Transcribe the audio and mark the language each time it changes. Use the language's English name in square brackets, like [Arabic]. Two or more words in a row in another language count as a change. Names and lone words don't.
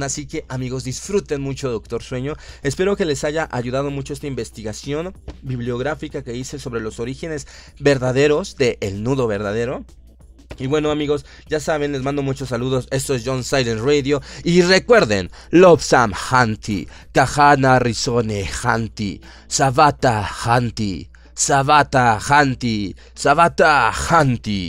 [Spanish] Así que, amigos, disfruten mucho Doctor Sueño. Espero que les haya ayudado mucho esta investigación bibliográfica que hice sobre los orígenes verdaderos de El Nudo Verdadero. Y bueno, amigos, ya saben, les mando muchos saludos. Esto es John Silence Radio. Y recuerden, Lobsam Hanti, Kahana Rizone Hanti, Savata Hanti, Savata Hanti, Savata Hanti.